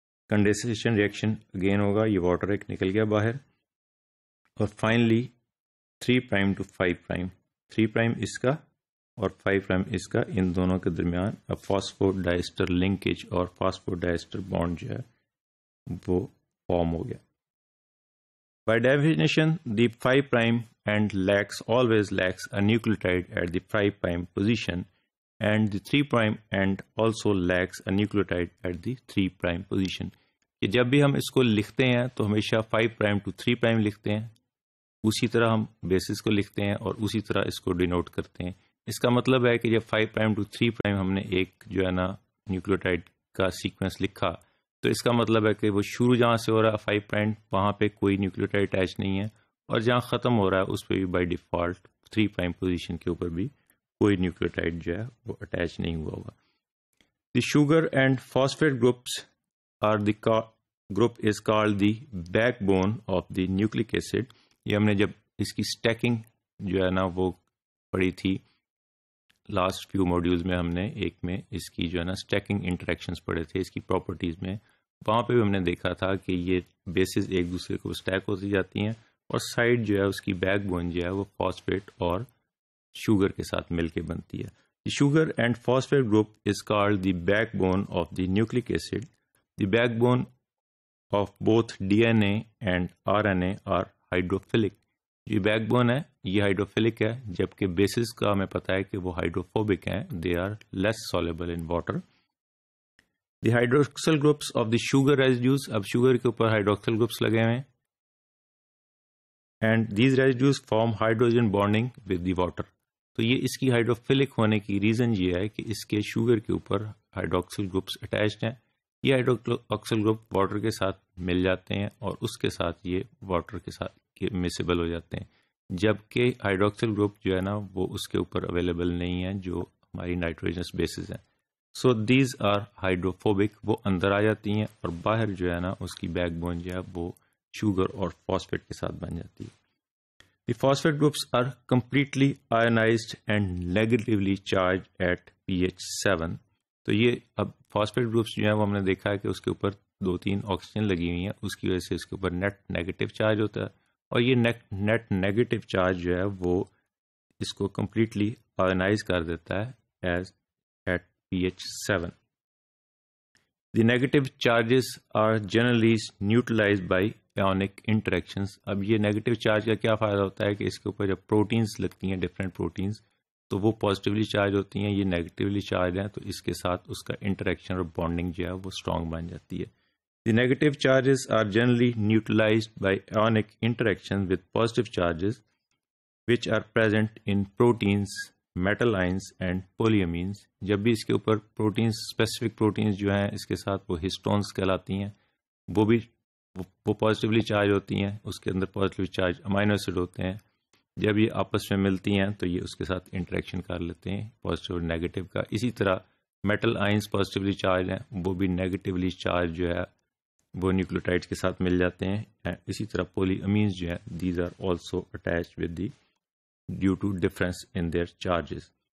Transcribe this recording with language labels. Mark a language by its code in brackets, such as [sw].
[ur] Condensation reaction again ہوگا، یہ water ایک نکل گیا باہر، اور فائنلی 3' ٹو 5'، 3' اس کا اور 5' اس کا، ان دونوں کے درمیان فاسفوڈائسٹر لنکیج اور فاسفوڈائسٹر بانڈ جو ہے وہ فارم ہو گیا. [en] By definition, the 5' end always lacks a nucleotide at the 5' position, and the 3' end also lacks a nucleotide at the 3' position. [ur] کہ جب بھی ہم اس کو لکھتے ہیں تو ہمیشہ 5' ٹو 3' لکھتے ہیں، اسی طرح ہم بیسس کو لکھتے ہیں اور اسی طرح اس کو ڈینوٹ کرتے ہیں. اس کا مطلب ہے کہ جب 5' ٹو 3' ہم نے ایک جو ہے نا نیوکلیوٹائڈ کا سیکوینس لکھا، تو اس کا مطلب ہے کہ وہ شروع جہاں سے ہو رہا ہے 5' وہاں پہ کوئی نیوکلیوٹائڈ اٹیچ نہیں ہے، اور جہاں ختم ہو رہا ہے اس پہ بھی بائی ڈیفالٹ 3' پوزیشن کے اوپر بھی کوئی نیوکلیوٹائڈ جو ہے وہ اٹیچ نہیں ہوا ہوگا. [en] The sugar and phosphate groups are the group is called the backbone of the nucleic acid. [ur] یہ ہم نے جب اس کی اسٹیکنگ جو ہے نا وہ پڑھی تھی [en] last few modules [ur] میں، ہم نے ایک میں اس کی جو ہے نا اسٹیکنگ انٹریکشنز پڑھے تھے اس کی پراپرٹیز میں، وہاں پہ بھی ہم نے دیکھا تھا کہ یہ بیسز ایک دوسرے کو اسٹیک ہوتی جاتی ہیں، اور سائڈ جو ہے اس کی بیک بون جو ہے وہ فاسفیٹ اور شوگر کے ساتھ مل کے بنتی ہے. [en] The sugar and phosphate group is called the backbone of the nucleic acid. The backbone of both DNA and RNA are hydrophilic. [ur] یہ بیک بون ہے یہ ہائیڈروفیلک ہے, جبکہ بیسز کا ہمیں پتا ہے کہ وہ ہائیڈروفوبک ہیں, [en] They are less soluble in water. The hydroxyl groups of the sugar residues, [ur] اب شوگر کے اوپر ہائیڈروکسل گروپس لگے ہوئے ہیں, [en] And these residues form hydrogen bonding with the water. [ur] تو یہ اس کی ہائیڈروفیلک ہونے کی ریزن یہ ہے کہ اس کے شوگر کے اوپر ہائیڈروکسل گروپس اٹیچڈ ہیں. یہ ہائیڈروکسل گروپ واٹر کے ساتھ مل جاتے ہیں اور اس کے ساتھ یہ واٹر کے ساتھ مسیبل ہو جاتے ہیں, جبکہ ہائیڈروکسل گروپ جو ہے نا وہ اس کے اوپر اویلیبل نہیں ہیں جو ہماری نائٹروجنس بیسز ہیں. [en] so these are hydrophobic, [ur] وہ اندر آ جاتی ہیں اور باہر جو ہے نا اس کی بیک بون جو ہے وہ شوگر اور فاسفیٹ کے ساتھ بن جاتی ہے. [en] The phosphate groups are completely ionized and negatively charged at pH 7. [ur] تو یہ اب فاسفیٹ گروپس جو ہیں وہ ہم نے دیکھا ہے کہ اس کے اوپر 2-3 آکسیجن لگی ہوئی ہیں, اس کی وجہ سے اس کے اوپر نیٹ نیگیٹو چارج ہوتا ہے, اور یہ نیٹ نیگیٹو چارج جو ہے وہ اس کو کمپلیٹلی آئنائز کر دیتا ہے [en] As at pH 7. The negative charges are generally neutralized by ionic interactions. [ur] اب یہ نیگیٹو چارج کا کیا فائدہ ہوتا ہے کہ اس کے اوپر جب پروٹینز لگتی ہیں, ڈفرینٹ پروٹینز, تو وہ پازیٹیولی چارج ہوتی ہیں, یہ نیگیٹیولی چارج ہیں, تو اس کے ساتھ اس کا انٹریکشن اور بانڈنگ جو ہے وہ اسٹرانگ بن جاتی ہے. [en] The negative charges are generally neutralized by ionic interaction with positive charges which are present in proteins, metal ions and polyamines. [ur] جب بھی اس کے اوپر پروٹینز, اسپیسیفک پروٹینز جو ہیں اس کے ساتھ وہ ہسٹونز کہلاتی ہیں, وہ بھی وہ پازیٹیولی چارج ہوتی ہیں, اس کے اندر پازیٹیولی چارج امائنو ایسڈ ہوتے ہیں. جب یہ آپس میں ملتی ہیں تو یہ اس کے ساتھ انٹریکشن کر لیتے ہیں پازیٹیو اور نیگیٹو کا. اسی طرح میٹل آئنس پازیٹیولی چارج ہیں, وہ بھی نیگیٹیولی چارج جو ہے وہ نیوکلیوٹائڈس کے ساتھ مل جاتے ہیں. اسی طرح پولی امینز جو ہیں [en] These are also attached with the due to difference in their charges.